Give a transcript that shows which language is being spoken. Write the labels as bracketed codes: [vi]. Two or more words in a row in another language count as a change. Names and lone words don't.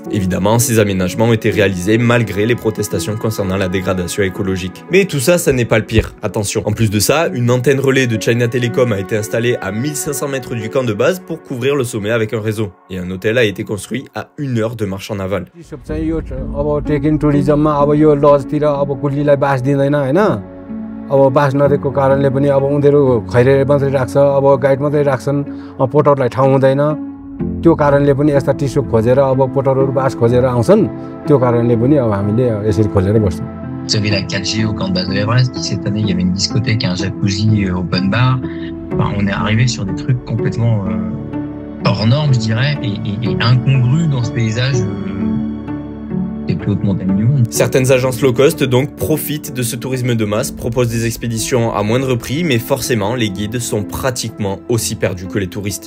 [fr] Évidemment, ces aménagements ont été réalisés malgré les protestations concernant la dégradation écologique. Mais tout ça, ça n'est pas le pire. Attention, en plus de ça, une antenne relais de China Telecom a été installée à 1500 mètres du camp de base pour couvrir le sommet avec un réseau. Et un hôtel a été construit à 1 heure de marche en aval. [ne] अब बास नदिएको कारणले पनि अब उनीहरु खैरे मात्रै राख्छ अब गाइड मात्रै राख्छन् पोटरलाई ठाउँ हुँदैन त्यो कारणले पनि यस्ता टिस्यु खोजेर अब पोटरहरु बास खोजेर आउँछन् त्यो कारणले पनि अब हामीले यसरी खोलेर बस्छौं. [fr] Vous avez la 4G au camp de base de l'Everest. Cette année, il y avait une discothèque, un jacuzzi [en] open bar. [fr] on est arrivé sur des trucs complètement hors normes, je dirais, et incongrus dans ce paysage des plus hautes montagnes du monde. Certaines agences [en] low cost [fr] donc profitent de ce tourisme de masse, proposent des expéditions à moindre prix, mais forcément les guides sont pratiquement aussi perdus que les touristes.